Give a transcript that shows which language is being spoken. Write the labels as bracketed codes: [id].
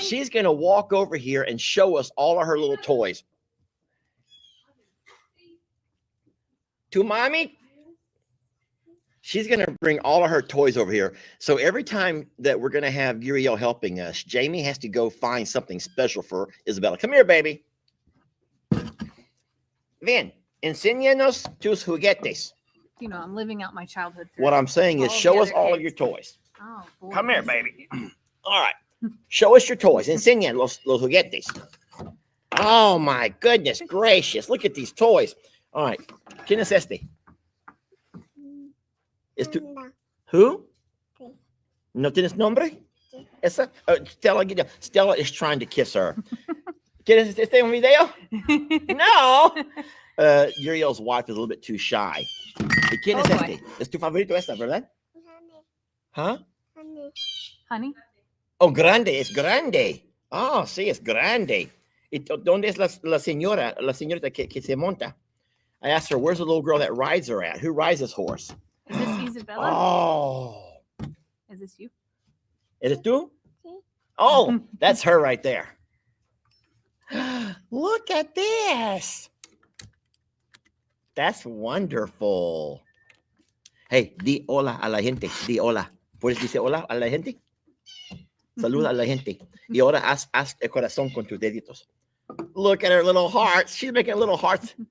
[en] She's going to walk over here and show us all of her little toys. To mommy? She's going to bring all of her toys over here. So every time that we're going to have Uriel helping us, Jamie has to go find something special for Isabella. Come here, baby. [es] Ven, enséñanos tus juguetes. [en] You know, I'm living out my childhood. What I'm saying is show us all of your toys. Oh, boy. Come here, baby. All right. Show us your toys. [es] Enseña los juguetes. [en] Oh, my goodness gracious. Look at these toys. All right. [es] ¿Quién es este? ¿Es tu? [en] Who? [es] ¿No tienes nombre? Esa? [en] Stella is trying to kiss her. [es] ¿Quieres este un video? No. [en] Uriel's wife is a little bit too shy. [es] ¿Y quién es este? ¿Es tu favorito esta, verdad? Huh? [en] Honey? [es] Oh, grande, es grande. Oh, sí, es grande. ¿Y dónde es la señorita que se monta? [en] I asked her, where's the little girl that rides her at? Who rides this horse? Is this Isabella? Oh. Is this you? Is it tú? Oh, that's her right there. Look at this. That's wonderful. [es] Hey, di hola a la gente. Di hola. ¿Puedes decir hola a la gente? Saluda a la gente. Y ahora haz el corazón con tus deditos. [en] Look at her little hearts. She's making little hearts.